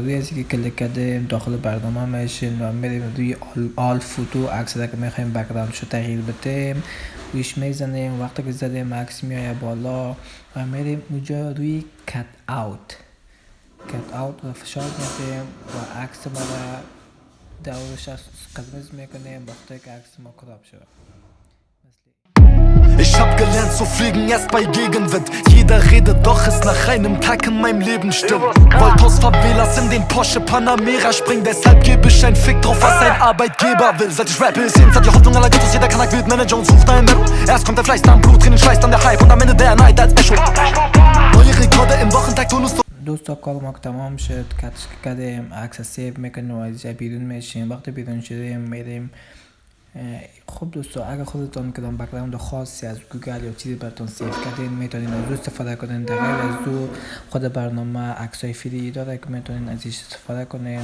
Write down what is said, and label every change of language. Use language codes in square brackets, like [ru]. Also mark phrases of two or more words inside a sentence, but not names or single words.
[fa] روی از که کلیک کردیم داخل برنامه میشین و میریم روی آل فوتو، عکس که میخوایم بک‌گراندشو تغییر بدیم رویش میزنیم. وقتی که زدیم عکس میایه بالا و میریم اونجا روی کات اوت رو فشار میدیم و عکس ما را دورش قرمز میکنیم وقتی که عکس ما کراپ شد. [de] Ich hab gelernt zu fliegen erst bei Gegenwind. Jeder redet, doch ist nach einem Tag in meinem Leben still. Wollt aus Favelas in den Porsche Panamera springen, deshalb gebe ich ein Fick drauf, was ein Arbeitgeber will. Seit ich rappe, ist jeden Tag die Hoffnung aller Ghettos. Jeder Kanak wird Manager und sucht einen Map. Erst kommt der Fleiß, dann Blut, Tränen, Schweiß, dann der Hype und am Ende der Neid als Echo. Neue Rekorde im Wochentakt, Tonus. [fa] دوستا کار ما که تمام شد، کاتش کردیم، عکس سیو میکنیم و از بیرون میشیم. وقتی بیرون شدیم میریم. خب دوستا اگر خودتون کدام بک‌گراند خاصی از گوگل یا چیزی براتون سیو کردین میتونین از استفاده کنین. در غیر از او خود برنامه عکسای فری داره که میتونین ازش استفاده کنین.